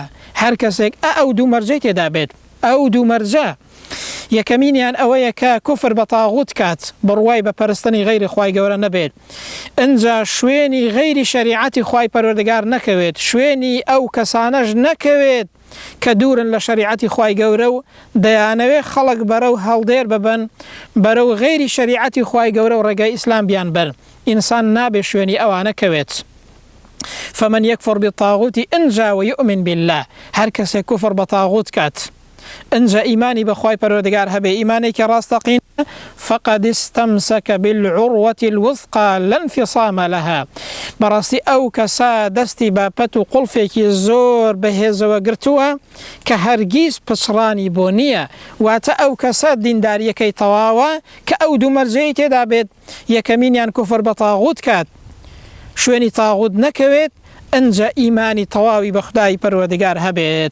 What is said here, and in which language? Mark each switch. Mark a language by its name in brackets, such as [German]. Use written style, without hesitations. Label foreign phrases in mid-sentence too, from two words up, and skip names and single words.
[Central Kurdish] هەر کەسێک ئەو دوو مەرجەی تێدا بێت، ئەو دوو مەرجە یەکەمینیان ئەوەیە کە کوفر بە تاغوت کات، بڕوای بە پەرستنی غەیری خوای گەورە نەبێت، ئەنجا شوێنی غەیری شریعەتی خوای پەروەردگار نەکەوێت، شوێنی ئەو کەسانەش نەکەوێت کە دوورن لە شریعەتی خوای گەورە و دەیانەوێت خەڵک بەرەو هەڵدێر ببن، بەرەو غەیری شریعەتی خوای گەورە و ڕێگای ئیسلام بیان بەر. ئینسان نابێت شوێنی ئەوانە کەوێت. [Arabic] فمن یەکفڕ بالطاغوت [Central Kurdish] ئەنجا [Arabic] ویؤمن بالله. [Central Kurdish] هەر کەسێک کوفر بە تاغوت کات، ئەنجا ئیمانی بەخوای پەروەردگار هەبێ، ئیمانێکی ڕاستەقین، [Arabic] فقد استمسك بالعروة الوثقى لا انفصام لها. [Central Kurdish] بەڕاستی ئەو کەسە دەستی بە پەت و قوڵفێکی زۆر بەهێزەوە گرتووە کە هەرگیز پچڕانی بۆ نییە. واتە ئەو کەسە دینداریەکەی تەواوە کە ئەو دوو مەرجەی تێدا بێت: یەکەمینیان کوفر بە تاغوت کات، شوێنی تاغوت نەکەوێت، ئەنجا ئیمانی تەواوی بە خودای پەروەردگار هەبێت.